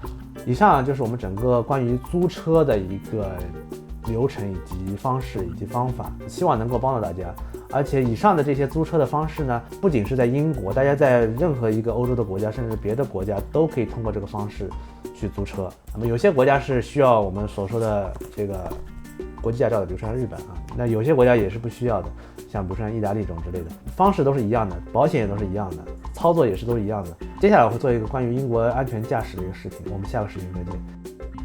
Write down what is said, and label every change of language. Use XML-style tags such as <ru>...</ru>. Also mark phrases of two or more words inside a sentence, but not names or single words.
<zh>以上就是我們整個關於租車的一個流程以及方式以及方法，希望能夠幫到大家。而且以上的這些租車的方式呢，不僅是在英國，大家在任何一個歐洲的國家，甚至別的國家都可以通過這個方式去租車。那麼有些國家是需要我們所說的這個國際駕照的，比如說像日本啊，那有些國家也是不需要的，像比如說像意大利這種之類的，方式都是一樣的，保險也都是一樣的，操作也是都是一樣的。接下來我會做一個關於英國安全駕駛的一個視頻，我們下個視頻再見。</zh>